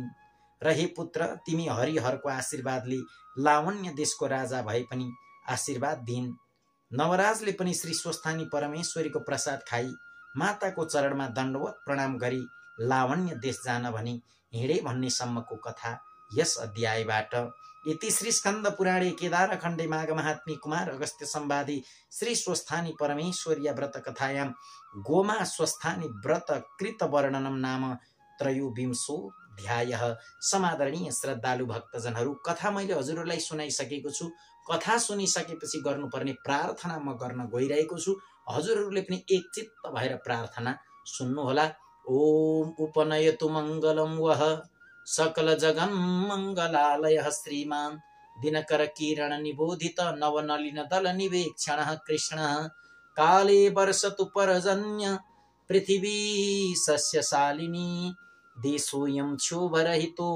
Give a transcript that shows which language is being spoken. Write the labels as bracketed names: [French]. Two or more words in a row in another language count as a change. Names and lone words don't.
[Nepali] र हे पुत्र, तिमी हरिहरको आशीर्वादले लावण्य देशको राजा भए पनि आशीर्वाद दिइन्। नवराजले पनि श्री स्वस्थानी परमेश्वरीको प्रसाद खाई माताको चरणमा दण्डवत प्रणाम गरी लावण्य देश जान भनी हिँडे भन्ने सम्मको कथा यस अध्यायबाट। [Sanskrit] इति श्री स्कन्द पुराणे केदारखण्डे माघ महात्म्ये कुमार अगस्त्य संवादे श्री स्वस्थानी परमेश्वर्या व्रत कथायां गोमा स्वस्थानी व्रत कृत वर्णनम नाम त्रयोविंशोऽध्यायः। [Nepali] समादरणीय श्रद्धालु भक्तजनहरू, कथा मैले हजुरहरूलाई सुनाइसकेको छु। कथा सुनिसकेपछि गर्नुपर्ने प्रार्थना म गर्न गइरहेको छु। हजुरहरूले पनि एकचित्त भएर प्रार्थना सुन्नुहोला। [Sanskrit] ओम उपनयतु मङ्गलं वः सकल जगन् मङ्गलालयः श्रीमान् दिनकर किरण निबोधित नवनलिन दल निवेक्षणः कृष्णः काले वर्षतु पर्जन्य पृथिवी सस्यशालिनी देशोऽयं क्षोभरहितो